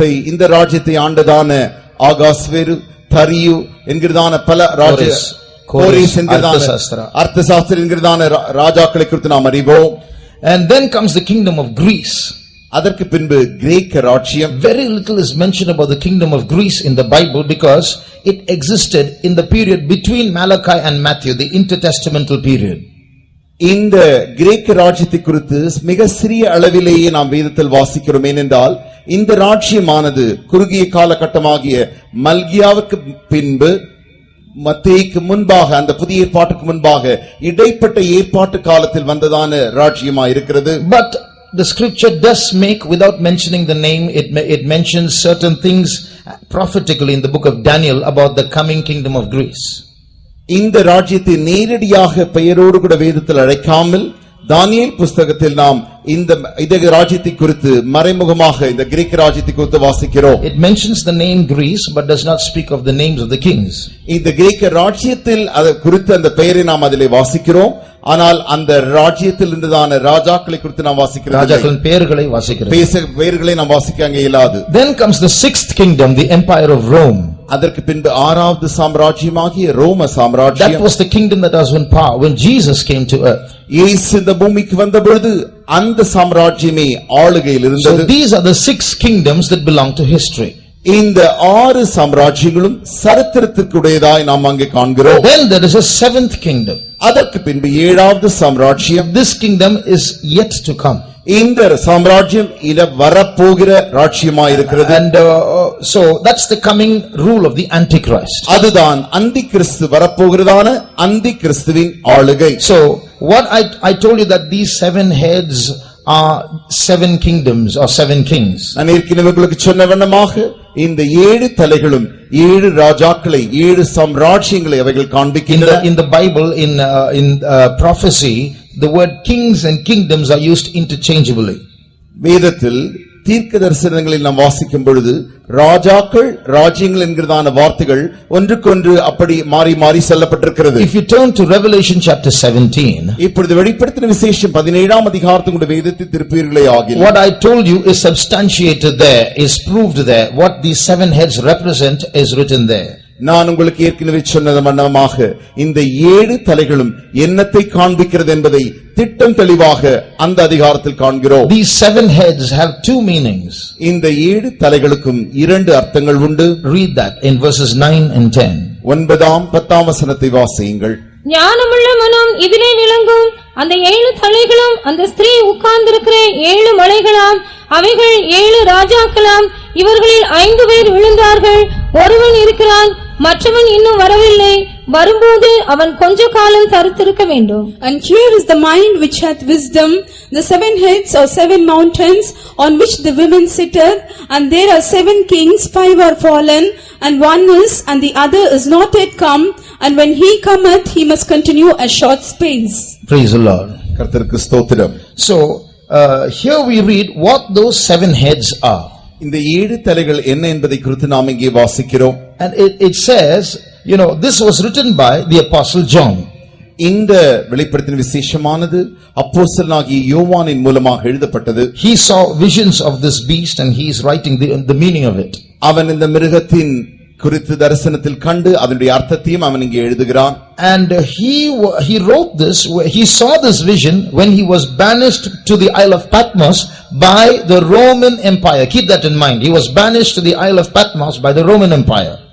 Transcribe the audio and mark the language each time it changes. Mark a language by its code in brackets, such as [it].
[ta] இந்த ராஜ்யத்தை ஆண்டதான ஆகாஸ்வேரு, தரியு என்கிறதான பல கோரேஸ் என்கிறதான அர்த்தசாஸ்திர என்கிறதான ராஜாக்களை குறித்து நாம் அறிவோம். [en] And then comes the kingdom of Greece. [ta] அதற்கு பின்பு கிரேக்க ராஜ்யம். [en] Very little is mentioned about the kingdom of Greece in the Bible because it existed in the period between Malachi and Matthew, the intertestamental period. [ta] இந்த கிரேக்க ராஜ்யத்தை குறித்து மிக சிறிய அளவிலேயே நாம் வேதத்தில் வாசிக்கிறோம். ஏனென்றால் இந்த ராஜ்யமானது குறுகிய காலகட்டமாகிய மல்கியாவுக்கு பின்பு மத்தேயுக்கு முன்பாக, அந்த புதிய ஏற்பாட்டுக்கு முன்பாக இடைப்பட்ட ஏற்பாட்டு காலத்தில் வந்ததான ராஜ்யமா இருக்கிறது. [en] But the scripture does make, without mentioning the name, it mentions certain things prophetically in the book of Daniel about the coming kingdom of Greece. [ta] இந்த ராஜ்யத்தை நேரடியாக பெயரோடு கூட வேதத்தில் அழைக்காமல் தானியேல் புஸ்தகத்தில் நாம் இந்த ராஜ்யத்தை குறித்து மறைமுகமாக இந்த கிரேக்க ராஜ்யத்தை குறித்து வாசிக்கிறோம். [en] It mentions the name Greece but does not speak of the names of the kings. [ta] இந்த கிரேக்க ராஜ்யத்தில் அது குறித்து அந்த பெயரை நாம் அதிலே வாசிக்கிறோம். ஆனால் அந்த ராஜ்யத்தில் இருந்ததான ராஜாக்களை குறித்து நாம் வாசிக்கிறோம். ராஜாக்களின் பெயர்களை வாசிக்கிறோம். பெயர்களை நாம் வாசிக்க இயலாது. [en] Then comes the 6th kingdom, the empire of Rome. [ta] அதற்கு பின்பு 6வது சாம்ராஜ்யமாகிய ரோம சாம்ராஜ்யம். [en] That was the kingdom that was in power when Jesus came to earth. [ta] இயேசு இந்த பூமிக்கு வந்த பொழுது அந்த சாம்ராஜ்யமே ஆளுகையில் இருந்தது. [en] So these are the 6 kingdoms that belong to history. [ta] இந்த 6 சாம்ராஜ்யங்களும் சரித்திரத்திற்குடையதாய் நாம் அங்கே காண்கிறோம். [en] Then there is a 7th kingdom. [ta] அதற்கு பின்பு 7வது சாம்ராஜ்யம். [en] This kingdom is yet to come. [ta] இந்த சாம்ராஜ்யம் இத வரப்போகிற ராஜ்யமாயிருக்கிறது. [en] And so that's the coming rule of the Antichrist. [ta] அதுதான் அந்தி கிறிஸ்து வரப்போகிறதான அந்தி கிறிஸ்துவின் ஆளுகை. [en] So what I told you that these 7 heads are 7 kingdoms or 7 kings. [ta] நான் ஏற்கனவே உங்களுக்கு சொன்ன வண்ணமாக இந்த 7 தலைகளும் 7 ராஜாக்களை 7 சாம்ராஜ்யங்களை அவைகள் காண்பிக்கின்றன. [en] In the Bible in prophecy the word kings and kingdoms are used interchangeably. [ta] வேதத்தில் தீர்க்க தரிசனங்களில் நாம் வாசிக்கும் பொழுது ராஜாக்கள் ராஜ்யங்கள் என்கிறதான வார்த்தைகள் ஒன்றுக்கொன்று அப்படி மாறி மாறி சொல்லப்பட்டிருக்கிறது. [en] If you turn to Revelation chapter 17, [ta] இப்பொழுது வெளிப்படுத்தின விசேஷம் 17ஆம் அதிகாரத்தினுடைய வேதத்தை திருப்பீர்களே ஆகில் [en] what I told you is substantiated there, is proved there. What these 7 heads represent is written there. [ta] நான் உங்களுக்கு ஏற்கனவே சொன்னது மன்னமாக இந்த 7 தலைகளும் என்னத்தை காண்பிக்கிறது என்பதை திட்டம் தெளிவாக அந்த அதிகாரத்தில் காண்கிறோம். [en] These 7 heads have 2 meanings. [ta] இந்த 7 தலைகளுக்கும் 2 அர்த்தங்கள் உண்டு. [en] Read that in verses 9 and 10. [ta] 9ஆம் 10ஆம் வசனத்தை வாசியுங்கள். ஞானமுள்ள மனம் இதிலே விளங்கும். அந்த 7 தலைகளும் அந்த ஸ்திரீ உட்கார்ந்திருக்கிற 7 மலைகளாம். அவைகள் 7 ராஜாக்களாம். இவர்களில் 5 பேர் விழுந்தார்கள். ஒருவன் இருக்கிறான், மற்றவன் இன்னும் வரவில்லை. வரும்போது அவன் கொஞ்ச காலம் தரித்திருக்க வேண்டும். [en] And here is the mind which hath wisdom, the 7 heads or 7 mountains on which the women sitteth, and there are 7 kings, 5 are fallen, and one is, and the other is not yet come, and when he cometh, he must continue a short space. Praise the Lord. [ta] கர்த்தருக்கு ஸ்தோத்திரம். [en] So here we read what those 7 heads are. [ta] இந்த 7 தலைகள் என்ன என்பதை குறித்து நாம் இங்கே வாசிக்கிறோம். [en] And it says, you know, this was written by the apostle John. [ta] இந்த வெளிப்படுத்தின விசேஷமானது அப்போஸ்தலனாகிய யோவானின் மூலமாக எழுதப்பட்டது. [en] He saw visions of this beast and he is writing the meaning of it. [ta] அவன் இந்த மிருகத்தின் குறித்து தரிசனத்தில் கண்டு அதனுடைய அர்த்தத்தையும் அவன் இங்கே எழுதுகிறான். [en] And he wrote this, he saw this vision when he was banished to the Isle of Patmos by the Roman Empire. Keep that in mind. He was banished to the Isle of Patmos by the Roman Empire.